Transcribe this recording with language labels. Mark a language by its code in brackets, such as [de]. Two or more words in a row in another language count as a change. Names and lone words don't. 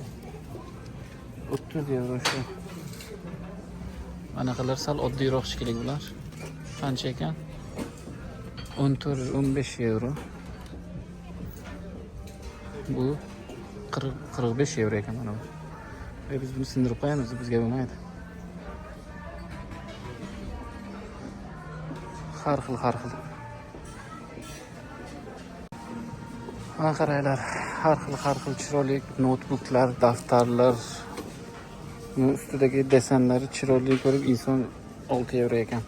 [uz] 30 euro shu. Manaqalar sal oddiyroq shekilli bular. Qancha ekan? 14-15 euro. Bu 40-45 euro ekan mana bu. Ve biz bunu sindirib qo'yamiz, bizga bo'lmaydi. Har xil. Mana qaranglar, har xil chiroyli notebooklar, daftarlar, ustidagi desenlari chiroyli ko'rib inson 6 euro ekan.